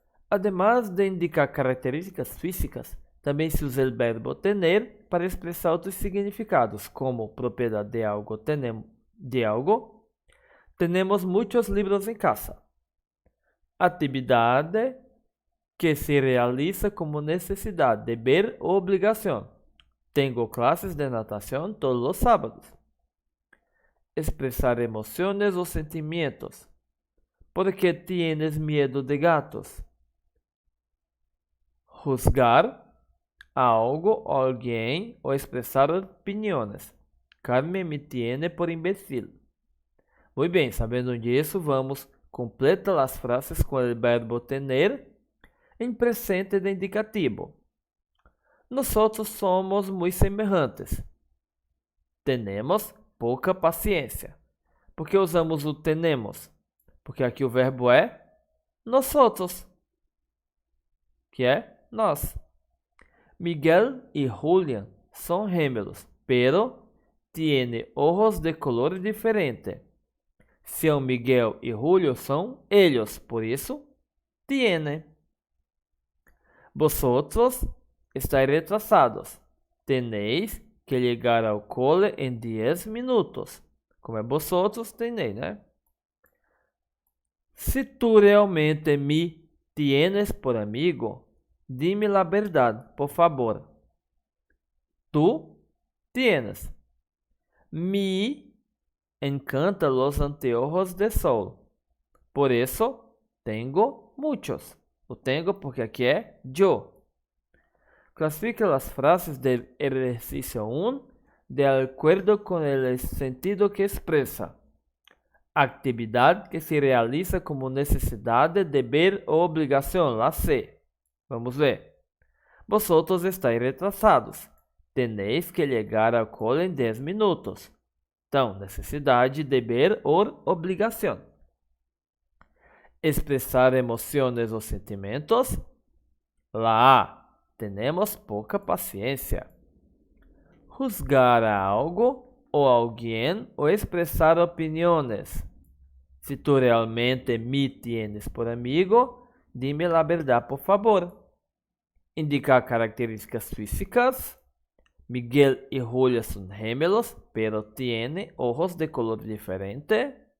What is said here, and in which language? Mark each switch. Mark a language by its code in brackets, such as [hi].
[es] Además de indicar características físicas, [pt] também se usa o verbo tener para expressar outros significados, como propriedade de algo, tenemos muitos livros em casa. Atividade que se realiza como necessidade, deber ou obrigação. [es] Tengo clases de [pt] natação todos os sábados. Expressar emoções ou sentimentos. [es] ¿Por qué tienes miedo de gatos? [pt] Juzgar algo o alguém ou expressar opiniões. Carmen [es] me tiene por imbécil. [pt] Muy bem, sabendo disso, vamos completar as frases com o verbo tener em presente de indicativo. [es] Nosotros somos muy semelhantes. Tenemos [pt] pouca paciência. Por que usamos o tenemos? Porque aqui o verbo é nosotros, que é nós. [es] Miguel y Julián son gemelos, pero tiene ojos de color diferente. São Miguel y Julio son ellos, [pt] por isso [es] tiene. Vosotros estáis retrasados. Tenéis que llegar ao cole en 10 minutos. [pt] Como é [es] vosotros, tenéis, né? Se tu realmente me tienes por amigo, dime la verdad, por favor. Tú tienes. Me encanta los anteojos de sol. Por eso tengo muchos. O tengo [pt] porque aqui é [es] yo. Clasifica las frases del ejercicio 1 de acuerdo con el sentido que expresa. [pt] Actividade que se realiza como necessidade, deber ou obrigação, la C. Vamos ver. [es] Vosotros estáis retrasados. Tenéis que [pt] chegar ao cole em 10 minutos. Então, necessidade, deber ou obrigação. Expressar emoções ou sentimentos. La A. [es] Tenemos [pt] pouca paciência. Juzgar a algo ou alguém ou expressar opiniões. [es] Se tu realmente me tienes por amigo, dime la verdad, por favor. Indicar características físicas. Miguel y Julia son gemelos, pero tienen ojos de color diferente.